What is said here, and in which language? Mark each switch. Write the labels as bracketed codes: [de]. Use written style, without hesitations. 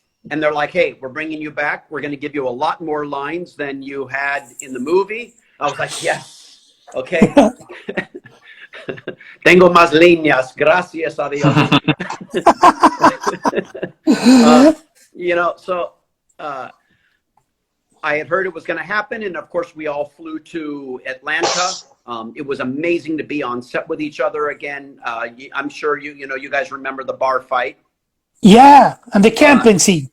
[en] And they're like, hey, we're bringing you back. We're going to give you a lot more lines than you had in the movie. I was like, yes, okay. [es] Tengo más líneas, gracias a Dios. [en] You know, so I had heard it was going to happen. And of course, we all flew to Atlanta. It was amazing to be on set with each other again. I'm sure you guys remember the bar fight. Yeah, and the camping scene.